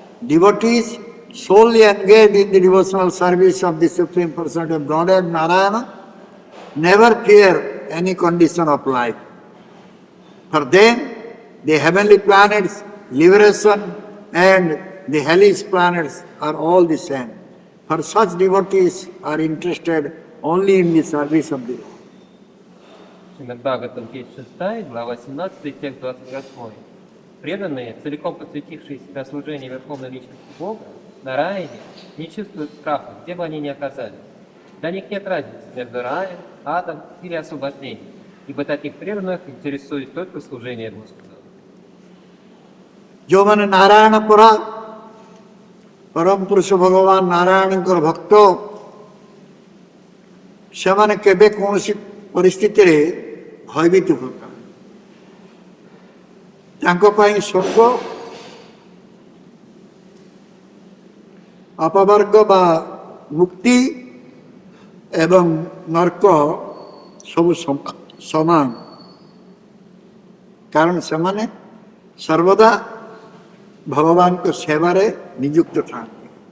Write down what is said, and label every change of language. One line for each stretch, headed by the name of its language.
English: Devotees solely engaged in the devotional service of the Supreme Person of Godhead, Narayana, never fear any condition of life. For them, the heavenly planets, liberation, and the hellish planets are all the same. For such devotees are interested only in the service of the Lord.
Russian: Шримад Бхагаватам, 6, глава 17, текст 28. Преданные, целиком посвятившие себя служению Верховной Личности Бога, на рае не чувствуют страха, где бы они ни оказались. Для них нет разницы между раем, адом или освобождением, ибо таких преданных интересует только служение Господу.
Odia: ଯେଉଁମାନେ ନାରାୟଣ ପରା ପରମ ପୁରୁଷ ଭଗବାନ ନାରାୟଣଙ୍କର ଭକ୍ତ ସେମାନେ କେବେ କୌଣସି ପରିସ୍ଥିତିରେ ଭୟଭୀତ ହୁଅନ୍ତି ନାହିଁ। ତାଙ୍କ ପାଇଁ ସ୍ୱର୍ଗ ଅପବର୍ଗ ବା ମୁକ୍ତି ଏବଂ ନର୍କ ସବୁ ସମାନ, କାରଣ ସେମାନେ ସର୍ବଦା ଭଗବାନଙ୍କ ସେବାରେ ନିଯୁକ୍ତ ଥାନ୍ତି।